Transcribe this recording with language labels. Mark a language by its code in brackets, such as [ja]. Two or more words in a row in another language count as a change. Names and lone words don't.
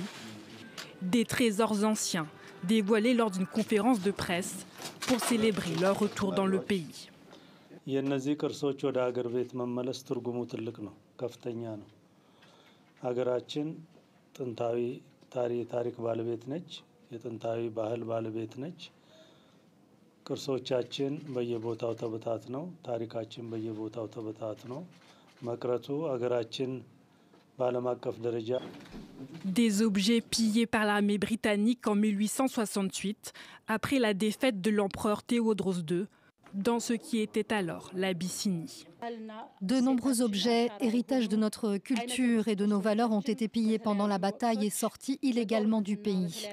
[fr] Des trésors anciens dévoilés lors d'une conférence de presse pour célébrer leur retour dans le pays. [am] የነዚህ ቅርሶች ወደ ሀገር ቤት መመለስ ትርጉሙ ትልቅ ነው፣ ከፍተኛ ነው። ሀገራችን ጥንታዊ ታሪክ ባለቤት ነች፣ የጥንታዊ ባህል ባለቤት ነች። ቅርሶቻችን በየቦታው ተበታትነው ታሪካችን በየቦታው ተበታትነው መቅረቱ ሀገራችን በዓለም አቀፍ ደረጃ [fr] Des objets pillés par l'armée britannique en 1868 après la défaite de l'empereur Théodros II dans ce qui était alors l'Abyssinie. De nombreux objets, héritages de notre culture et de nos valeurs, ont été pillés pendant la bataille et sortis illégalement du pays.